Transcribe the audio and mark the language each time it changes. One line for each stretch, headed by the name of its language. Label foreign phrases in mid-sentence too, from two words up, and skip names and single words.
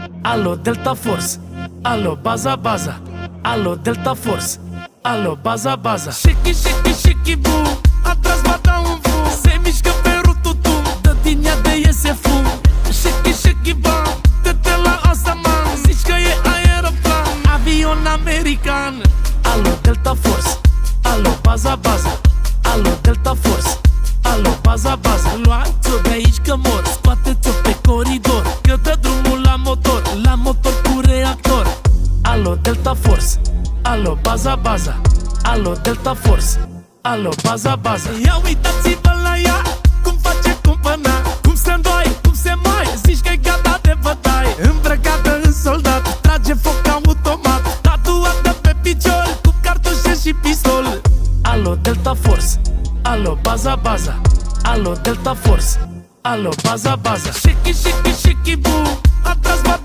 Romanian: Alo Delta Force, alo baza baza. Alo Delta Force, alo baza baza.
English: Shake, shake, shake, boom.
Romanian: Atrás va da un fum. Se mișcă pe rututum. Dă din ea de iese fum.
English: Shake, shake,
Romanian: bam. Dă-te la asta, man. Zici că e aeroplan, avion american. Alo Delta Force, alo baza baza. Alo Delta Force, alo baza baza. Luați-o de aici că mor. Scoateți-o pe coridor, că dă drumul la motor. La motor cu reactor. Alo Delta Force, alo baza baza. Alo Delta Force, alo baza baza. Ia uitați-vă la ea, cum face cumpăna, cum se îndoi, cum se mai. Zici că-i gata de bătaie, îmbrăcată în soldat, trage foc automat, tatuată pe picior, cu cartușe și pistol. Alo Delta Force, alo baza baza. Alo Delta Force, alo baza baza.
English: Shake, shake, shake, boom.
Romanian: Atrás va